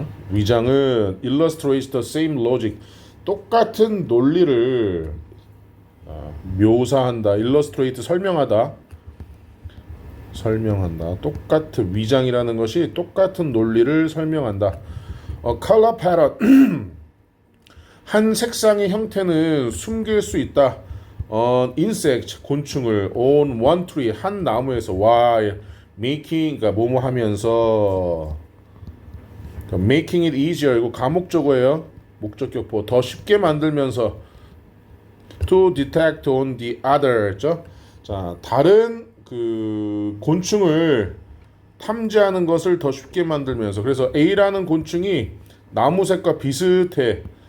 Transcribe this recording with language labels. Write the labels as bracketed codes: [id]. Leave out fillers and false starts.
[ko] 위장은 [en] illustrates the same logic. [ko] 똑같은 논리를 묘사한다. illustrate 설명한다. 똑같은 위장이라는 것이 똑같은 논리를 설명한다. [en] color pattern. [ko] 한 색상의 형태는 숨길 수 있다. [en] insect [ko] 곤충을 [en] on one tree [ko] 한 나무에서 [en] while making [ko] 그러니까 뭐뭐 하면서 [en] making it easier [ko] 이거 가목적어예요. 목적격보 더 쉽게 만들면서 [en] to detect on the other [ko] 죠. 자, 다른 그 곤충을 탐지하는 것을 더 쉽게 만들면서 그래서 A라는 곤충이 나무색과 비슷해.